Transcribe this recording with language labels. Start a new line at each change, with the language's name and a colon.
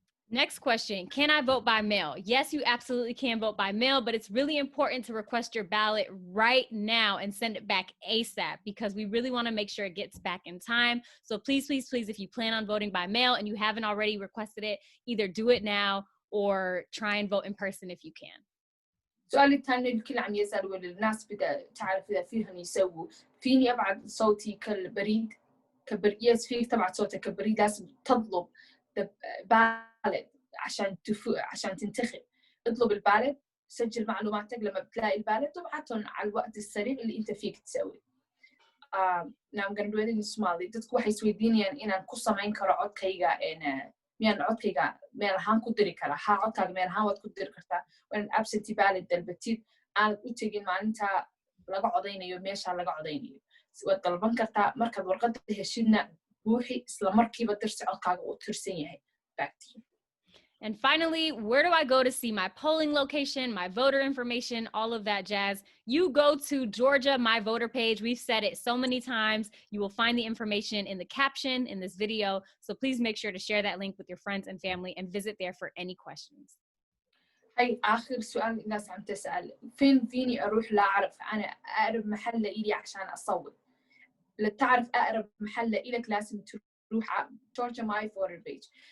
English: Next question, can I vote by mail? Yes, you absolutely can vote by mail, but it's really important to request your ballot right now and send it back ASAP because we really want to make sure it gets back in time. So please, please, please, if you plan on voting by mail and you haven't already requested it, either do it now or try and vote in person if you can.
Arabic: سؤال الثاني الكل عم يسأل والناس بدها تعرف إذا فيهم يسووا فيني أبعت صوتي كالبريد يس فيك تبعت صوتك كبريد. لازم تطلب بالد عشان تنتخب. اطلب البالد، سجل معلوماتك لما بتلاقي البالد وابعتهم على الوقت السريع اللي انت فيك تسوي.
English: Now I'm going to do it in Somali.
Somali: dadku waxay isweydiinayaan inaan ku samayn karo codkayga miyaan codkayga meel ahaan ku diri karaa. haa, codkaaga meel ahaan waad ku diri kartaa. waa in absentee ballot dalbatid, aanad u tegin maalinta laga codaynayo meesha laga codaynayo. waad dalban kartaa, markaad warqadda heshidna buuxi, isla markiiba dirsi codkaaga uu tirsan yahay.
English: Back to you. And finally, where do I go to see my polling location, my voter information, all of that jazz? You go to Georgia My Voter page. We've said it so many times. You will find the information in the caption in this video. So please make sure to share that link with your friends and family and visit there for any questions.
Arabic: هاي آخر سؤال الناس عم تسأل، فين فيني أروح لأعرف أنا أقرب محل لإلي عشان أصوت؟ لتعرف أقرب محل لإلك لازم تروح على Georgia My Voter page.